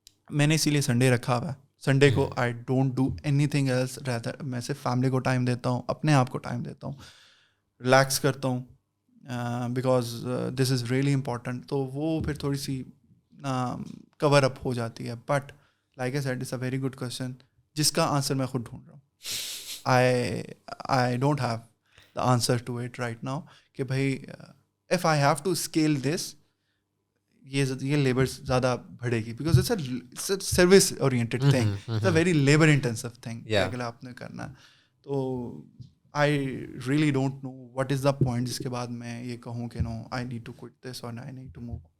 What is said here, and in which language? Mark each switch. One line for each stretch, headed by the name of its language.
Urdu: میں نے اسی لیے سنڈے رکھا ہوا ہے. سنڈے کو
English: I don't do anything else,
Urdu: رہتا میں صرف فیملی کو ٹائم دیتا ہوں, اپنے آپ کو ٹائم دیتا ہوں, ریلیکس کرتا ہوں,
English: Because this is really important.
Urdu: تو وہ پھر تھوڑی سی کور اپ ہو جاتی ہے.
English: but like I said it's a very good question
Urdu: جس کا آنسر میں خود ڈھونڈ رہا ہوں.
English: I don't have the answer to it right now کہ بھائی if I have to scale this,
Urdu: یہ لیبر زیادہ بڑھے گی,
English: because it's a service oriented thing, it's a very labour intensive thing
Urdu: اگر آپ نے کرنا.
English: تو I really don't know what is the point
Urdu: جس کے بعد میں یہ کہوں کہ
English: No I need to quit this اور I need to move.